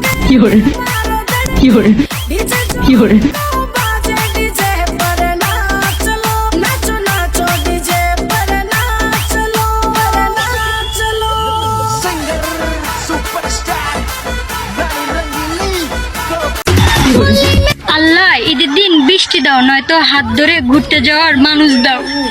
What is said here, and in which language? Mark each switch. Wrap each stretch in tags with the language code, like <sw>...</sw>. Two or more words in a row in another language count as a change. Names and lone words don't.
<zh>有人，有人，有人，</zh> <bn>আল্লাহ ঈদের দিন বৃষ্টি দাও, নয়তো হাত ধরে ঘুরতে যাওয়ার মানুষ দাও।</bn>